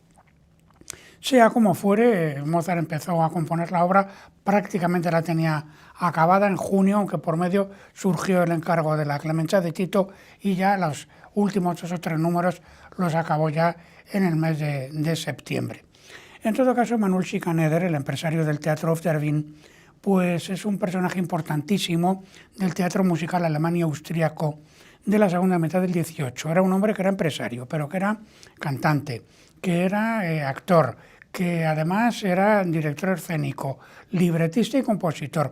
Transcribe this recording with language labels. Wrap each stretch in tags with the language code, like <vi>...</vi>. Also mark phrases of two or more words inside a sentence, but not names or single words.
<es>Sea como fuere, Mozart empezó a componer la obra, prácticamente la tenía acabada en junio, aunque por medio surgió el encargo de la Clemencia de Tito y ya los últimos 2 o 3 números los acabó ya en el mes de septiembre. En todo caso, Emanuel Schikaneder, el empresario del Teatro an der Wien, pues es un personaje importantísimo del teatro musical alemán y austríaco de la segunda mitad del 18. Era un hombre que era empresario, pero que era cantante, que era actor, que además era director escénico, libretista y compositor.</es>